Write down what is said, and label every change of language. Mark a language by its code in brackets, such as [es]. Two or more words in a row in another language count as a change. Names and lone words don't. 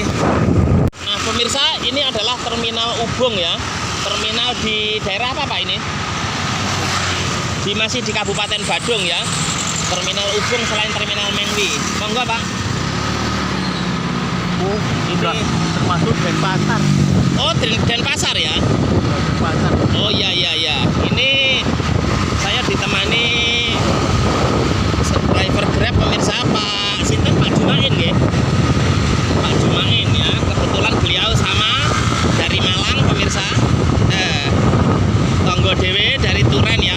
[id] Nah pemirsa, ini adalah terminal Ubung ya, terminal di daerah apa Pak ini? Masih di Kabupaten Badung ya, terminal Ubung selain terminal Mengwi. Monggo Pak. Oh, ini termasuk Denpasar. Oh, Denpasar ya? Denpasar. Oh iya. Ini saya ditemani driver Grab pemirsa Pak Sinten, Pak Jumain ya. Pak Jumain ya. Kebetulan beliau sama dari Malang pemirsa. [jv] Tonggo Dewe [id] dari Turen ya.